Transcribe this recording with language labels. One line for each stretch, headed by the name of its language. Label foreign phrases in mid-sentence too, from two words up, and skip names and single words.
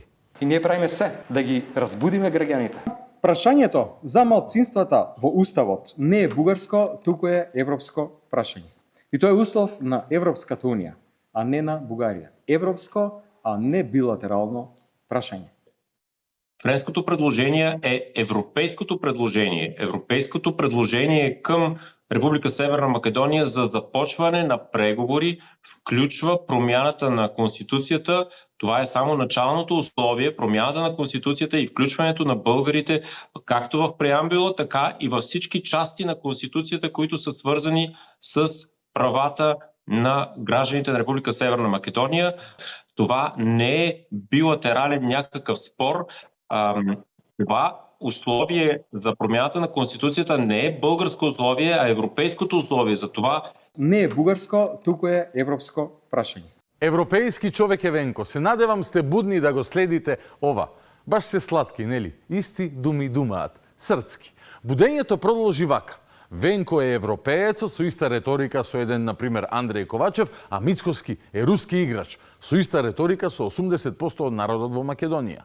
Macedonian: И ние правиме се да ги разбудиме граѓаните. Прашањето за малцинствата во Уставот не е бугарско, туку е европско прашање. И тоа е услов на Европската Унија, а не на Бугарија. Европско, а не билатерално прашање.
Bulgarian: Френското предложение е европейското предложение. Европейското предложение към Република Северна Македонија за започване на преговори вклучва промяната на Конституцията. Това е само началното условие, промяната на Конституцията и включването на българите както в преамбюла, така и във всички части на Конституцията, които са свързани с правата на гражданите на Република Северна Македония. Това не е билатерален някакъв спор. Това условие за промяната на Конституцията не е българско условие, а европейското условие. За това
Macedonian: Не е бугарско, туку е европско прашање.
Bulgarian: Европейски човек е Венко.
Macedonian: Се надевам сте будни да го следите ова. Баш се сладки, нели? Исти думи думаат. Срцки. Будењето продолжи вака. Венко е европеецот со иста реторика со еден, например, Андреј Ковачев, а Мицкоски е руски играч со иста реторика со 80% од народот во Македонија.